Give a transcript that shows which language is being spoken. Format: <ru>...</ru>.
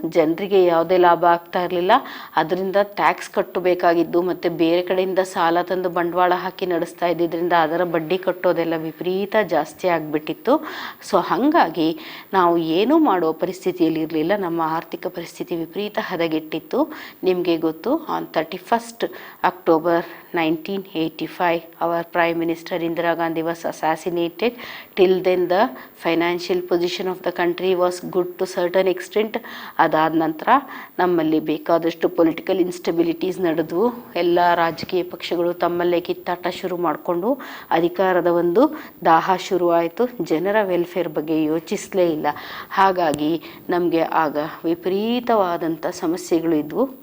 <kn>ಜನರಿಗೆ ಯಾವುದೇ ಲಾಭ ಆಗ್ತಾ ಇರಲಿಲ್ಲ. ಅದರಿಂದ ಟ್ಯಾಕ್ಸ್ ಕಟ್ಟಬೇಕಾಗಿದ್ದು ಮತ್ತು ಬೇರೆ ಕಡೆಯಿಂದ ಸಾಲ ತಂದು ಬಂಡವಾಳ ಹಾಕಿ ನಡೆಸ್ತಾ ಇದ್ದಿದ್ದರಿಂದ ಅದರ ಬಡ್ಡಿ ಕಟ್ಟೋದೆಲ್ಲ ವಿಪರೀತ ಜಾಸ್ತಿ ಆಗಿಬಿಟ್ಟಿತ್ತು. ಸೊ ಹಾಗಾಗಿ ನಾವು ಏನೂ ಮಾಡೋ ಪರಿಸ್ಥಿತಿಯಲ್ಲಿ ಇರಲಿಲ್ಲ. ನಮ್ಮ ಆರ್ಥಿಕ ಪರಿಸ್ಥಿತಿ ವಿಪರೀತ ಹದಗೆಟ್ಟಿತ್ತು. ನಿಮಗೆ ಗೊತ್ತು,</kn> <en>On 31st October 1985 our Prime Minister Indira Gandhi was assassinated. Till then the financial position of the country was good to certain extent.</en> <kn>ಅದಾದ ನಂತರ ನಮ್ಮಲ್ಲಿ ಬೇಕಾದಷ್ಟು ಪೊಲಿಟಿಕಲ್ ಇನ್ಸ್ಟೆಬಿಲಿಟೀಸ್ ನಡೆದವು. ಎಲ್ಲ ರಾಜಕೀಯ ಪಕ್ಷಗಳು ತಮ್ಮಲ್ಲೇ ಕಿತ್ತಾಟ ಶುರು ಮಾಡಿಕೊಂಡು ಅಧಿಕಾರದ ಒಂದು ದಾಹ ಶುರುವಾಯಿತು. ಜನರ ವೆಲ್ಫೇರ್ ಬಗ್ಗೆ ಯೋಚಿಸಲೇ ಇಲ್ಲ. ಹಾಗಾಗಿ ನಮಗೆ ಆಗ ವಿಪರೀತವಾದಂಥ ಸಮಸ್ಯೆಗಳು ಇದ್ವು.</kn>